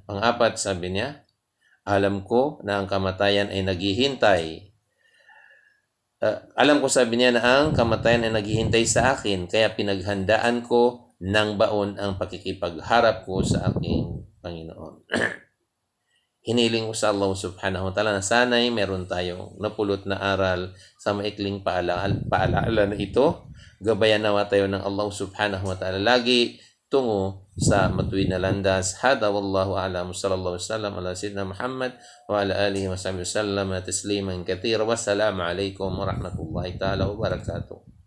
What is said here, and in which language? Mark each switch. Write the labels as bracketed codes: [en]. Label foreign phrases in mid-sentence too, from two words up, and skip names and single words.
[tl] Pang-apat, sabi niya, alam ko na ang kamatayan ay naghihintay. Alam ko, sabi niya, na ang kamatayan ay naghihintay sa akin, kaya pinaghandaan ko ng baon ang pakikipagharap ko sa aking Panginoon. Hiniling ko sa Allah [ar] سبحانه وتعالى [tl] na sana'y meron tayong napulot na aral sa maikling paalaala na ito. Gabayan nawa tayo ng Allah [ar] سبحانه وتعالى [tl] lagi tungo sa matuwid na landas. [ar] هذا والله أعلم صلى الله عليه وسلم على سيدنا محمد وعلى آله وصحبه وسلم تسليما كثيرا. والسلام عليكم ورحمة الله تعالى وبركاته.